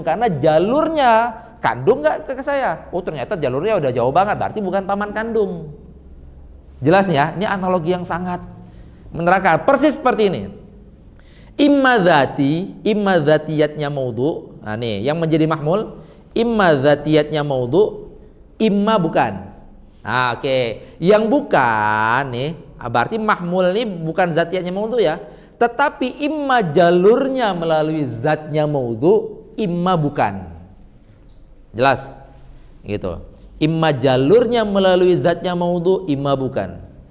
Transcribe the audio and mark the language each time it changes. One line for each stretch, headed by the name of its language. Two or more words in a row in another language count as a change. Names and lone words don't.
Indonesian: Karena jalurnya kandung nggak ke saya. Oh ternyata jalurnya udah jauh banget, berarti bukan paman kandung. Jelas ya? Ini analogi yang sangat menerangkan. Persis seperti ini. Imma dzatiyatnya maudhu. Nah nih yang menjadi mahmul, imma dzatiyatnya maudhu, imma bukan. Nah, oke. Yang bukan nih, berarti mahmul ini bukan zatiyatnya maudhu ya, tetapi imma jalurnya melalui zatnya maudhu, imma bukan. Jelas? Gitu. Imma jalurnya melalui zatnya maudhu, imma bukan.